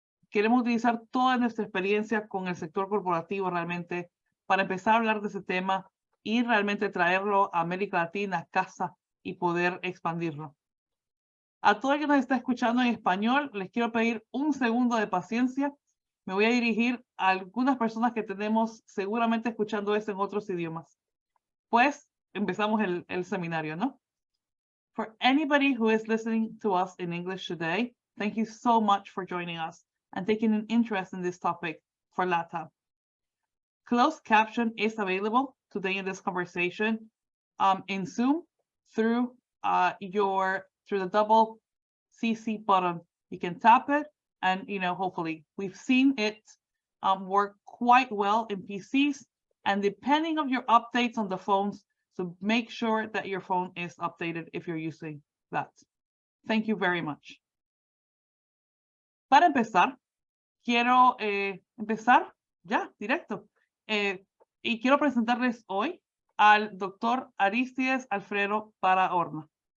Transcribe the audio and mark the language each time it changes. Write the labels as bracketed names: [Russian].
[Spanish] Queremos utilizar toda nuestra experiencia con el sector corporativo realmente para empezar a hablar de ese tema y realmente traerlo a América Latina, a casa y poder expandirlo. A todo el que nos está escuchando en español, les quiero pedir un segundo de paciencia. Me voy a dirigir a algunas personas que tenemos seguramente escuchando esto en otros idiomas. Pues empezamos el seminario, ¿no? [English] For anybody who is listening to us in English today, thank you so much for joining us and taking an interest in this topic for LATAM. Closed caption is available today in this conversation in Zoom through the double CC button. You can tap it and, hopefully we've seen it work quite well in PCs, and depending on your updates on the phones, so make sure that your phone is updated if you're using that. Thank you very much. [Spanish] Para empezar, quiero empezar ya, directo. Y quiero presentarles hoy al doctor Aristides Alfredo Barahona.